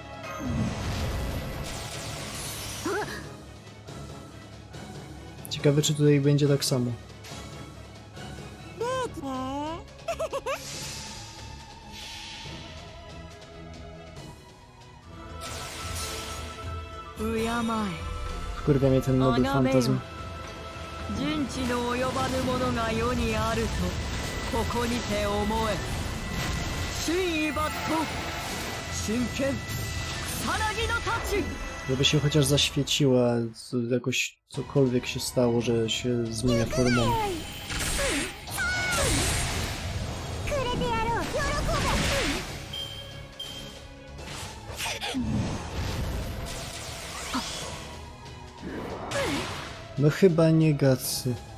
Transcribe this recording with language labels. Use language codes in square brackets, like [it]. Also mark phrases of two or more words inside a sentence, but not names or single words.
[pl] Ciekawe, czy tutaj będzie tak samo. Wkurwia mnie ten nowy fantazm. [ja] 人知の及ばぬものが世にあるとここにて思え。真意抜刀真剣草薙の太刀。 [pl] Żeby się chociaż zaświeciła, jakoś cokolwiek się stało, że się zmienia formą. No chyba nie gacy.